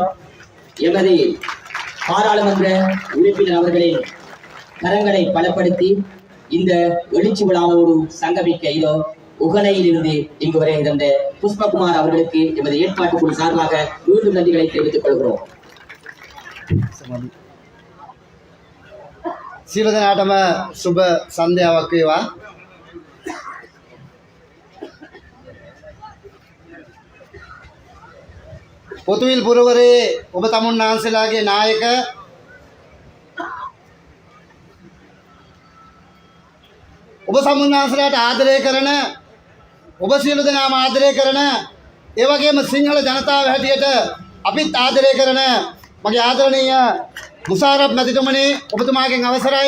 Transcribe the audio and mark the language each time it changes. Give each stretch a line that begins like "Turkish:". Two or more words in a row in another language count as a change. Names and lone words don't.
Tamil: எமது பாராளுமன்ற உறுப்பினர் அவர்களின் கரங்களை பலப்படுத்தி இந்த எழுச்சி விழாவோடு சங்கமிக்க இதோ உகனையில் இருந்து இங்கு வரை இருந்த புஷ்பகுமார் அவர்களுக்கு எமது ஏற்பாட்டு குழு சார்பாக மீண்டும் நன்றிகளை தெரிவித்துக் கொள்கிறோம்.
Sinhala: සියලු දෙනාටම සුබ සන්ධ්‍යාවක් වේවා. පොතුවිල් පුරවරේ ඔබ තමුන් වහන්සේලාගේ නායක ඔබ සමුන් වහන්සේලාට ආදරය කරන, ඔබ සියලු දෙනාම ආදරය කරන, ඒ වගේම සිංහල ජනතාව හැටියට අපිත් ආදරය කරන මගේ ආදරණීය මුෂාරප් මැතිතුමනි, ඔබතුමාගෙන් අවසරයි.